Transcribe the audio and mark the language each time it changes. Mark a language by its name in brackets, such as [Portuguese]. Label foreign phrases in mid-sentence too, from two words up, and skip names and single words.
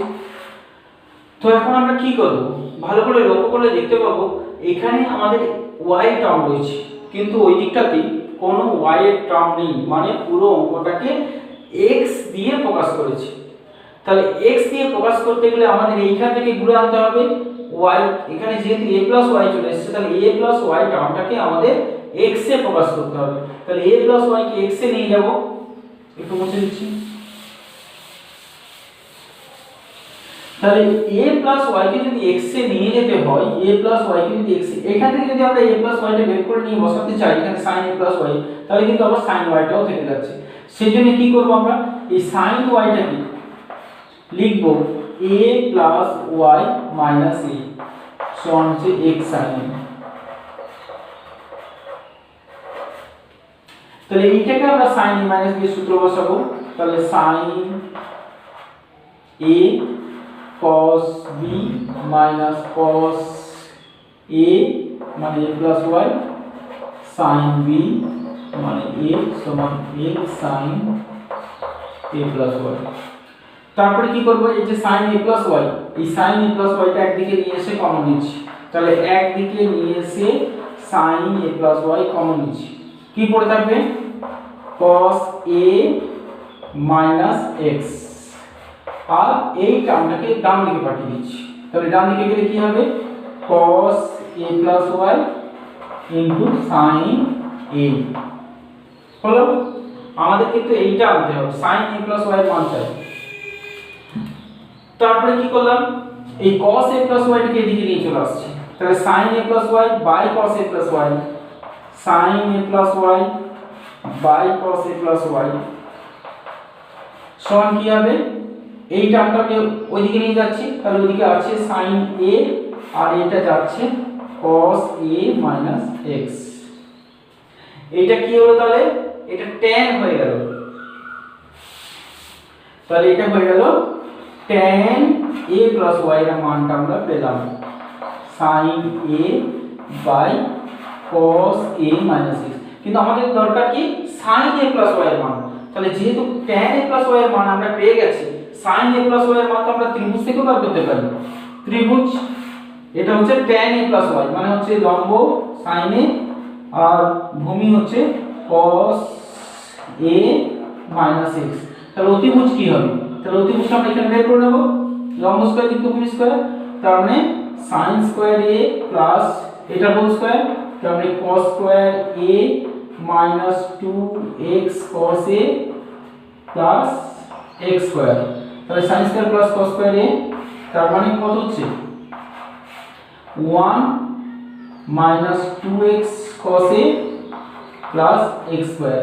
[Bangla] তো এখন আমরা কি করব, ভালো করে লক্ষ্য করলে দেখতে পাবো এখানে আমাদের y টার্ম রয়েছে, কিন্তু ওই দিকটাতে কোনো y এর টার্ম নেই, মানে পুরো অঙ্কটাকে x দিয়ে প্রকাশ করেছে। তাহলে x দিয়ে প্রকাশ করতে গেলে আমাদের এইখান থেকে ঘুরে আনতে হবে y, এখানে যেহেতু [English] a plus y [Bangla] চলে এসেছে, তাহলে [English] a plus y [Bangla] টার্মটাকে আমাদের x এ প্রকাশ করতে হবে। তাহলে [English] a plus y [Bangla] কে x এ নিয়ে যাব, একটু মুছে দিচ্ছি। তাহলে [English] a plus y [Bangla] কে যদি x এ নিয়ে যেতে হয়, [English] a plus y [Bangla] কে যদি x এ, এখান থেকে যদি আমরা [English] a plus y [Bangla] টা বের করে নিয়ে বসাতে চাই এখানে [English] sin a plus y, [Bangla] তাহলে কিন্তু আবার [English] sin y [Bangla] টাও থেকে যাচ্ছে। সেজন্য কি করব, আমরা এই [English] sin y [Bangla] টাকে লিখব [English] a plus y minus a [Bangla] সমান হচ্ছে [English] x sin a। [Bangla] তাহলে এইটাকে আমরা [English] sin a minus b [Bangla] সূত্র বসাবো, তাহলে [English] sin a cos b minus cos a [Bangla] মানে [English] a plus y sin b [Bangla] মানে a সমান [English] a sin a plus y। [Bangla] তারপরে কি করব, এই যে [English] sin a plus y, [Bangla] এই [English] sin a plus y [Bangla] টা একদিকে নিয়ে এসে কমন নিচ্ছি, তাহলে একদিকে নিয়ে এসে [English] sin a plus y [Bangla] কমন নিচ্ছি, কি পড়ে থাকবে [English] cos a minus x, [Bangla] আর এই টার্মটাকে ডান দিকে পাঠিয়ে দিচ্ছি। তাহলে ডান দিকে গেলে কি হবে [English] cos a plus y into sin a [Bangla] হলো। আমাদের কিন্তু এইটা আনতে হবে, [English] sin a plus y [Bangla] এর মান চাই। তারপরে কি করলাম, এই [English] cos a plus y [Bangla] টাকে এদিকে নিয়ে চলে আসছে, তাহলে [English] sin a plus y by cos a plus y sin a plus y by cos a plus y [Bangla] সমান কি হবে, এই টার্মটাকে ওইদিকে নিয়ে যাচ্ছি, তাহলে ওইদিকে আছে [English] sin a [Bangla] আর এটা যাচ্ছে [English] cos a minus x। [Bangla] এইটা কি হলো, তাহলে এটা tan হয়ে গেল, তাহলে এটা হয়ে গেল [English] tan a plus y [Bangla] এর মানটা আমরা পেলাম [English] sin a by cos a minus x। [Bangla] কিন্তু আমাদের দরকার কি [English] sin a plus y [Bangla] এর মান, তাহলে যেহেতু [English] tan a plus y [Bangla] এর মান আমরা পেয়ে গেছি, [English] sin a plus y [Bangla] এর মান তো আমরা ত্রিভুজ থেকে বার করতে পারি। ত্রিভুজ এটা হচ্ছে [English] tan a plus y [Bangla] মানে হচ্ছে লম্ব [English] sin a [Bangla] আর ভূমি হচ্ছে [English] cos a minus x। [Bangla] তাহলে অতিভুজ কি হবে, তাহলে অতিভুজটা আমরা এখানে বের করে নেব, লম্ব স্কয়ার যুক্ত ভূমি স্কয়ার, তার মানে [English] sin square a plus [Bangla] এটা হোল স্কয়ার, তার মানে [English] cos square a minus 2x cos a plus x square, [Bangla] তাহলে [English] sin square plus cos square a, [Bangla] তার মানে কত হচ্ছে [English] 1 minus 2x cos a plus x square.